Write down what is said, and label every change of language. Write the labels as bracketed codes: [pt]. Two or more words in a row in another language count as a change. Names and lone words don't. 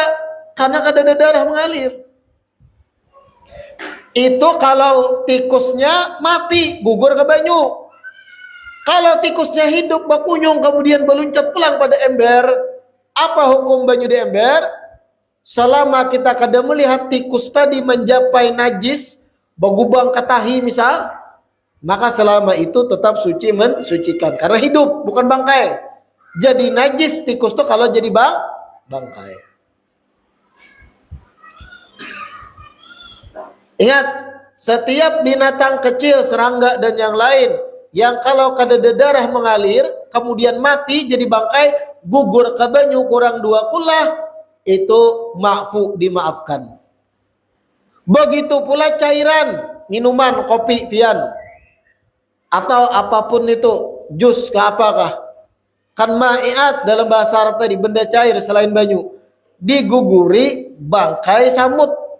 [bjn] Karena kada darah mengalir. Itu kalau tikusnya mati gugur ke banyu. Kalau tikusnya hidup bakunyung kemudian meluncat pulang pada ember, apa hukum banyu di ember? Selama kita kada melihat tikus tadi mencapai najis, bagubang katahi misal, maka selama itu tetap suci mensucikan karena hidup bukan bangkai. Jadi najis tikus tuh kalau jadi bangkai. Ingat, setiap binatang kecil, serangga dan yang lain yang kalau kadada darah mengalir kemudian mati jadi bangkai, gugur ke banyu kurang 2 kula, itu ma'fu, dimaafkan. Begitu pula cairan, minuman, kopi, pian, atau apapun itu, jus ke apakah, kan ma'iat dalam bahasa Arab tadi, benda cair selain banyu, diguguri bangkai samut.